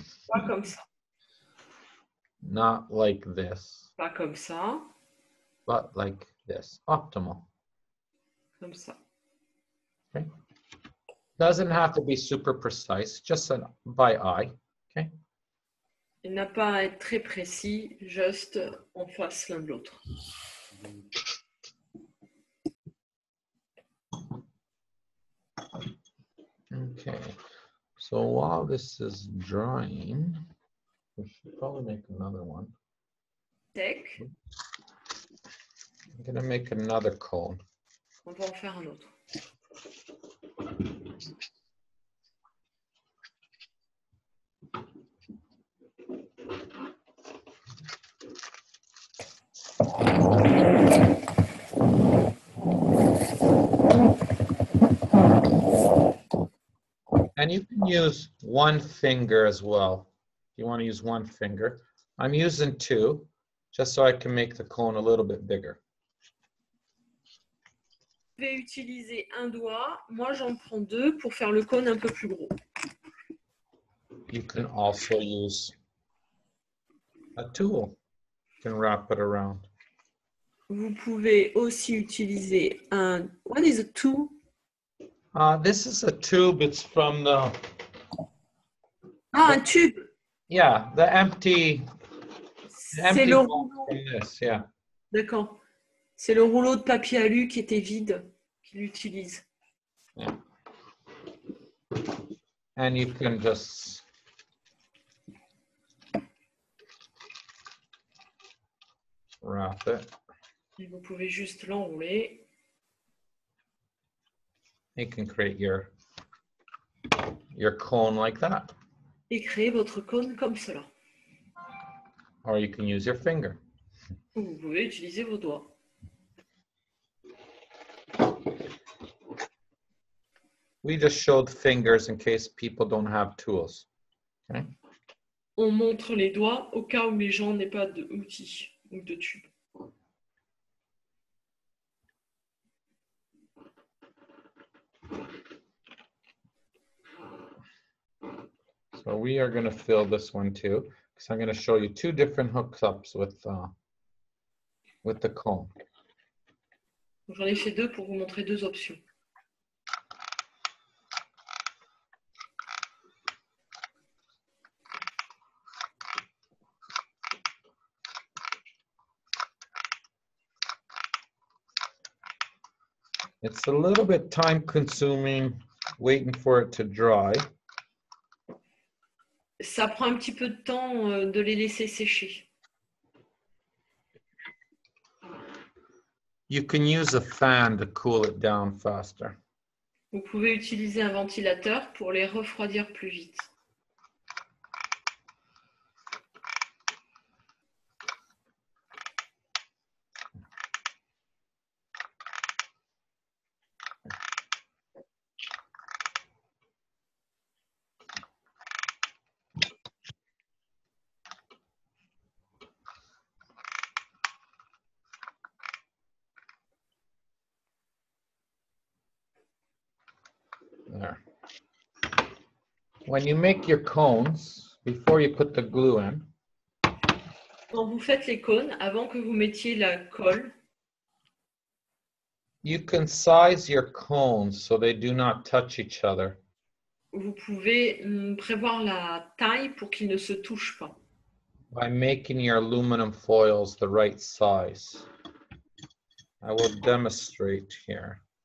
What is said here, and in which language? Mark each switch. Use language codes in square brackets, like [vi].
[fr] Pas comme ça. [en] Not like this, [fr] Pas comme ça. [en] but like this. Optimal. [fr] Comme ça. [en] Okay. Doesn't have to be super precise, just by eye. Okay. [fr] Il n'a pas à être très précis, juste en face l'un de l'autre. [en] Okay. So while this is drying, we should probably make another one. [fr] Sec, [en] I'm gonna make another cone. [fr] on va en faire un autre. [en] And you can use one finger as well. If you want to use one finger. I'm using 2, just so I can make the cone a little bit bigger. [fr] Vous pouvez utiliser un doigt. Moi, j'en prends 2 pour faire le cône un peu plus gros. [en] You can also use a tool. You can wrap it around. [fr] Vous pouvez aussi utiliser un... [en] What is a tool? This is a tube. It's from the, [fr] Ah, un tube. [en] yeah, the empty [fr] C'est le [en] box [fr] rouleau. [en] from this, yeah. [fr] D'accord. C'est le rouleau de papier alu qui était vide qu'il utilise. [en] Yeah. And you can just wrap it. [fr] Et vous pouvez juste l'enrouler. [en] You can create your cone like that, [fr] Et créer votre cône comme cela. [en] or you can use your finger. [fr] Ou vous pouvez utiliser vos doigts. [en] We just showed fingers in case people don't have tools. Okay. [fr] On montre les doigts au cas où les gens n'aient pas d'outils ou de tubes. [en] So we are going to fill this one too, because I'm going to show you 2 different hookups with the cone. [fr] J'en ai fait 2 pour vous montrer 2 options. [en] It's a little bit time consuming waiting for it to dry. [fr] Ça prend un petit peu de temps de les laisser sécher. [en] You can use a fan to cool it down faster. [fr] Vous pouvez utiliser un ventilateur pour les refroidir plus vite. [en] when you make your cones, before you put the glue in, [fr] Quand vous faites les cônes, avant que vous mettiez la colle, [en] you can size your cones so they do not touch each other. [fr] vous pouvez prévoir la taille pour qu'ils ne se touchent pas. [en] By making your aluminum foils the right size. I will demonstrate here.